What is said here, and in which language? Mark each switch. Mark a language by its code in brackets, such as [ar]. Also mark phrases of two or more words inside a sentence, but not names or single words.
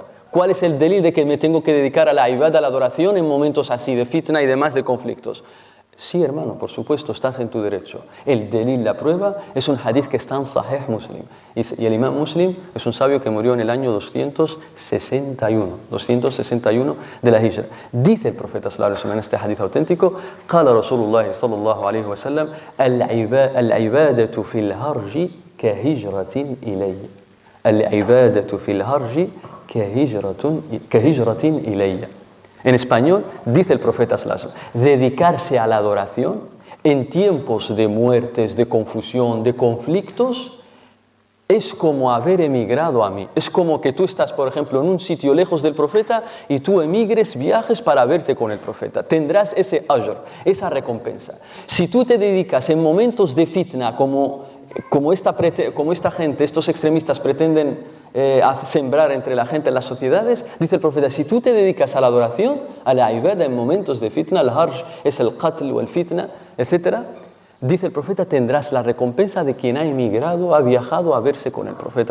[es] ¿Cuál es el delil de que me tengo que dedicar a la ibadah, a la adoración en momentos así de fitna y demás de conflictos? Sí, hermano, por supuesto, estás en tu derecho. El delil, la prueba, es un hadith que está en Sahih Muslim. Y el imam Muslim es un sabio que murió en el año 261 de la Hijra. Dice el profeta [ar] صلى الله عليه وسلم [es] en este hadith auténtico, [ar] قال رسول الله صلى الله عليه وسلم العبادة في الهرج كهجرة إلي. العبادة في الهرج كهجرة إلي. [es] En español, dice el profeta [ar] صلى الله عليه وسلم, [es] dedicarse a la adoración en tiempos de muertes, de confusión, de conflictos, es como haber emigrado a mí. Es como que tú estás, por ejemplo, en un sitio lejos del profeta y tú emigres, viajes para verte con el profeta. Tendrás ese ajr, esa recompensa. Si tú te dedicas en momentos de fitna como esta gente, estos extremistas pretenden sembrar entre la gente en las sociedades, dice el profeta, si tú te dedicas a la adoración, a la ibadah en momentos de fitna, el harj es el qatl o el fitna, etc., dice el profeta, tendrás la recompensa de quien ha emigrado, ha viajado a verse con el profeta.